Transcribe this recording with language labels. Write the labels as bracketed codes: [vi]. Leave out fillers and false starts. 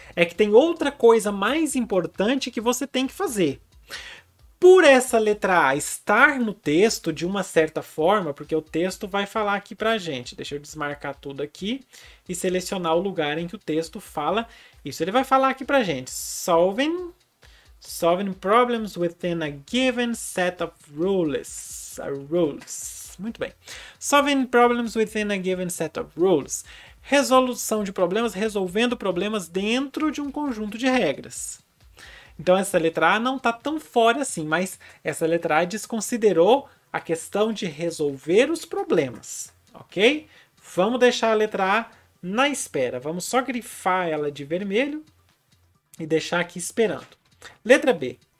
[pt] É que tem outra coisa mais importante que você tem que fazer. Por essa letra A estar no texto de uma certa forma, porque o texto vai falar aqui pra gente. Deixa eu desmarcar tudo aqui e selecionar o lugar em que o texto fala isso. Ele vai falar aqui pra gente. [en] Solving problems within a given set of rules. [pt] Muito bem. [en] Solving problems within a given set of rules. [pt] Resolução de problemas, resolvendo problemas dentro de um conjunto de regras. Então essa letra A não está tão fora assim, mas essa letra A desconsiderou a questão de resolver os problemas, ok? Vamos deixar a letra A na espera. Vamos só grifar ela de vermelho e deixar aqui esperando. Letra B.